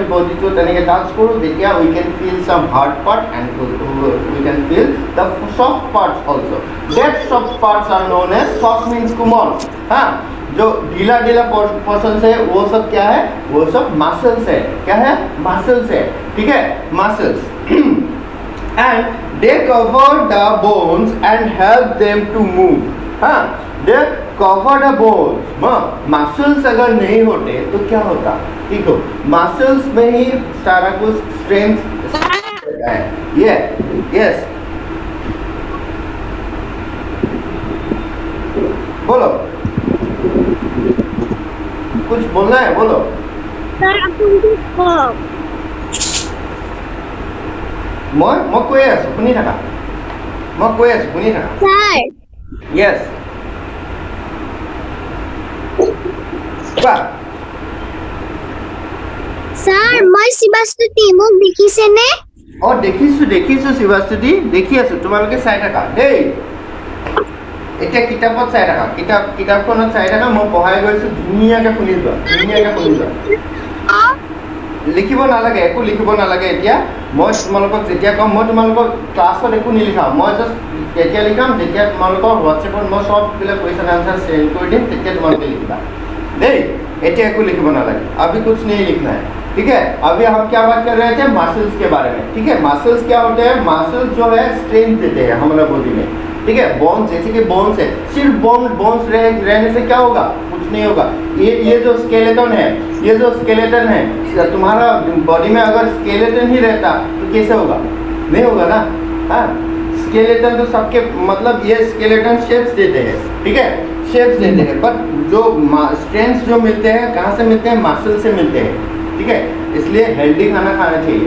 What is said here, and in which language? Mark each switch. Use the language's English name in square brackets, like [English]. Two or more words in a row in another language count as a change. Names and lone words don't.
[Assamese] বডিটো তেনেকে টাচ কৰো তেতিয়া [English] we can feel some hard part and we can feel the soft parts also that soft parts are known as soft means [Hindi] कोमल हाँ जो ढीला पोर्शन है वो सब क्या है वो सब मसल्स है क्या है मसल्स है ठीक है मसल्स and [English] they cover the bones and help them to move [Hindi] हाँ [English] they cover the bones [Hindi] मसल्स अगर नहीं होते तो क्या होता ठीक हो मसल्स में ही सारा कुछ स्ट्रेंथ है यस बोलो कुछ बोलना है बोलो सर अपन [Assamese] মই কৈ আছো শুনি থাকা [Hindi] सर [Assamese] यस কোৱা सर মই শিৱাস্তুতি মোক দেখিছেনে দেখিছো শিৱাস্তুতি দেখি আছো তোমালোকে চাই থাকা দেই এতিয়া কিতাপত চাই থাকা কিতাপখনত চাই থাকা মই পঢ়াই গৈছো ধুনীয়াকৈ শুনি যোৱা লিখিব নালাগে একো লিখিব নালাগে এতিয়া মই তোমালোকক যেতিয়া কম মই তোমালোকক ক্লাছত একো নিলিখাওঁ মই জাষ্ট তেতিয়া লিখাম যেতিয়া তোমালোকৰ হোৱাটছএপত মই সববিলাক [English] question answer send [Assamese] কৰি দিম তেতিয়া তোমালোকে লিখিবা [Hindi] देख ऐसे को लिखना ना लगे अभी कुछ नहीं लिखना है ठीक है अभी हम क्या बात कर रहे थे मसल्स के बारे में ठीक है मसल्स क्या होते हैं मसल्स जो है स्ट्रेंथ देते हैं हमारा बॉडी में ठीक है बोन्स जैसे कि बोन्स है सिर्फ बोन्स रहने से क्या होगा कुछ नहीं होगा ये जो स्केलेटन है तुम्हारा बॉडी में अगर स्केलेटन ही रहता तो कैसे होगा नहीं होगा ना हाँ स्केलेटन तो सबके मतलब ये स्केलेटन शेप्स देते हैं ठीक है शेप्स देते हैं पर जो स्ट्रेंथ जो मिलते हैं कहाँ से मिलते हैं मसल से मिलते हैं ठीक है, इसलिए हेल्दी खाना खाना चाहिए।